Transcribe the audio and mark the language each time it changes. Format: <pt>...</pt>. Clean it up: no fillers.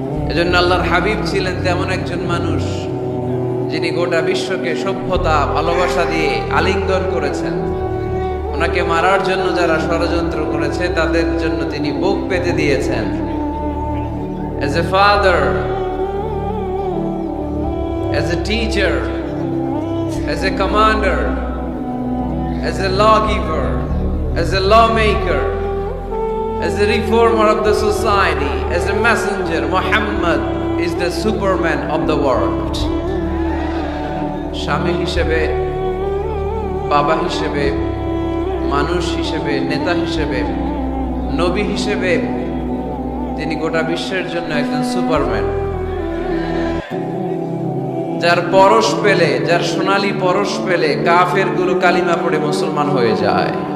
<bn>এজন্য আল্লাহর হাবিব ছিলেন তেমন একজন মানুষ যিনি গোটা বিশ্বকে সভ্যতা ভালোবাসা দিয়ে আলিঙ্গন করেছেন। ওনাকে মারার জন্য যারা ষড়যন্ত্র করেছে তাদের জন্য তিনি বুক পেতে দিয়েছেন।</bn> <en>As a father, as a teacher, as a commander, as a lawgiver, as a lawmaker, as a reformer of the society, as a messenger, Muhammad is the superman of the world.</en> <bn>স্বামী হিসেবে, বাবা হিসেবে, মানুষ হিসেবে, নেতা হিসেবে, নবী হিসেবে তিনি গোটা বিশ্বের জন্য একজন সুপারম্যান। যার পরশ পেলে, যার সোনালী পরশ পেলে কাফের গুলো কালিমা পড়ে মুসলমান হয়ে যায়।</bn>